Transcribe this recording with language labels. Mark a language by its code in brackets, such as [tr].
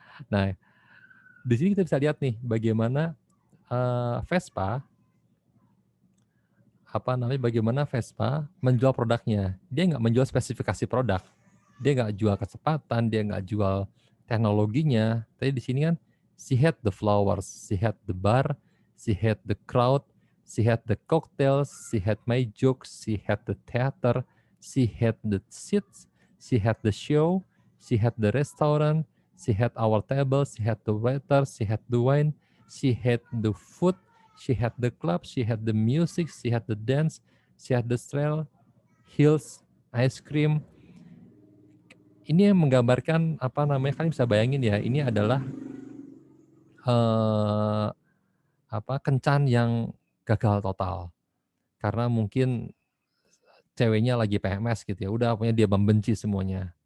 [id] Nah, di sini kita bisa lihat nih bagaimana Vespa, bagaimana Vespa menjual produknya. Dia nggak menjual spesifikasi produk, dia nggak jual kecepatan, dia nggak jual teknologinya. Tapi di sini kan, [en] she had the flowers, she had the bar, she had the crowd, she had the cocktails, she had my jokes, she had the theater, she had the seats, she had the show, she had the restaurant, she had our table, she had the waiter, she had the wine, she had the food, she had the club, she had the music, she had the dance, she had the trail, hills, ice cream. [id] Ini yang menggambarkan kalian bisa bayangin ya, ini adalah eh, kencan yang gagal total. Karena mungkin ceweknya lagi PMS gitu ya, udah pokoknya dia membenci semuanya.